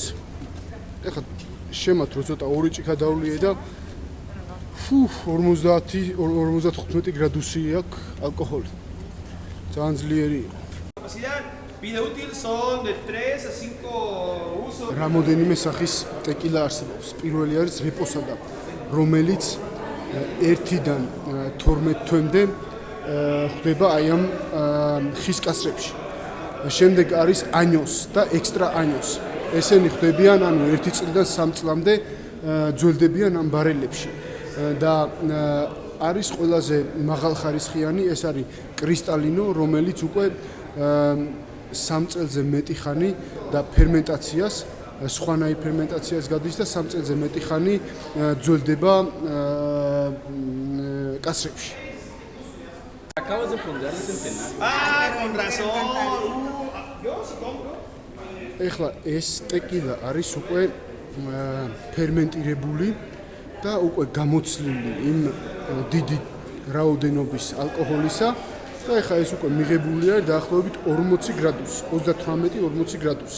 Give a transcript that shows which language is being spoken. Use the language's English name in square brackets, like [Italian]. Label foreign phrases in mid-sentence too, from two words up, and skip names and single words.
[Georgian] ეხლა შემათ რო ცოტა ორი ჭიქა დავლიე და 40-55 გრადუსი აქვს ალკოჰოლი. ძალიან ძლიერი იყო. [Spanish] Capacidad, vida útil son de 3 a 5 usos. [Georgian] რამოდენიმე სახის ტეკილა არსებობს. პირველი არის რეპოსადა, რომელიც 1-დან 12 თვემდე ხდება აი ამ ხის კასრებში. შემდეგ არის ანიოს და ექსტრა ანიოს. ესენი ხდებიან ანუ 1 წლიდან 3 წლამდე ძველდებიან ამ ბარელებში. და არის ყველაზე მაღალხარისხიანი, ეს არის კრისტალინო, რომელიც უკვე 3 წელზე მეტი ხანი და ფერმენტაციას, სხვანაირ ფერმენტაციას გადის და 3 წელზე მეტი ხანი ძველდება კასრებში. [Spanish] Acabas de fundar el centenario. Ah, con razón. Yo sí compro. [Georgian] ეხლა ეს ტეკილა არის უკვე ფერმენტირებული და უკვე გამოცლილი იმ დიდი რაოდენობის ალკოჰოლისა და ეხლა ეს უკვე მიღებულია დაახლოებით 40 გრადუსი, 38-40 გრადუსი.